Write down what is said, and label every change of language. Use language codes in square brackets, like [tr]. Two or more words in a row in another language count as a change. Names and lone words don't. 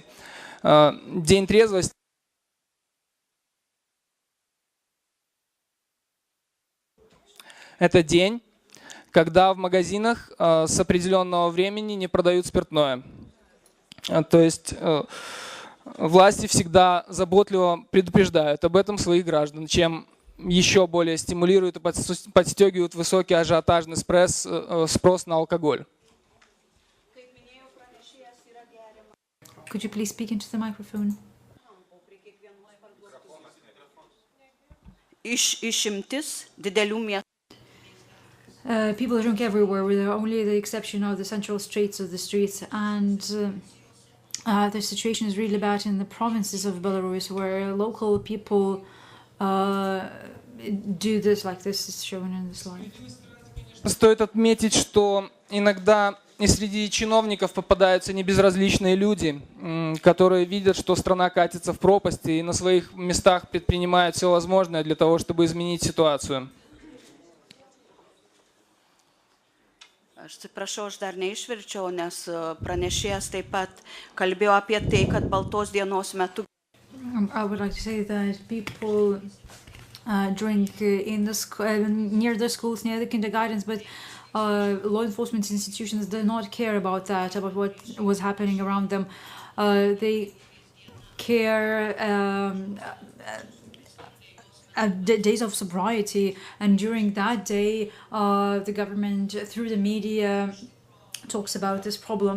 [ru] День трезвости – это день, когда в магазинах с определенного времени не продают спиртное. То есть власти всегда заботливо предупреждают об этом своих граждан, чем еще более стимулируют и подстегивают высокий ажиотажный спрос на алкоголь. [en] Could you please speak into the microphone? [lt] Išimtis didelių miestų. [en] People drink everywhere, with only the exception of the central streets of the streets, and the situation is really bad in the provinces of Belarus, where local people do this, like this is shown in the slide. [ru] Стоит отметить, что иногда и среди чиновников попадаются небезразличные люди, которые видят, что страна катится в пропасть и на своих местах предпринимают все возможное для того, чтобы изменить ситуацию. [lt] Aš atsiprašau, aš dar neišverčiau, nes pranešėjas taip pat kalbėjo apie tai, kad Baltos dienos metu. [en] I would like to say that people drink in near the schools, near the kindergartens, but law enforcement institutions do not care about that, about what was happening around them. They care days of sobriety, and during that day the government through the media talks about this problem.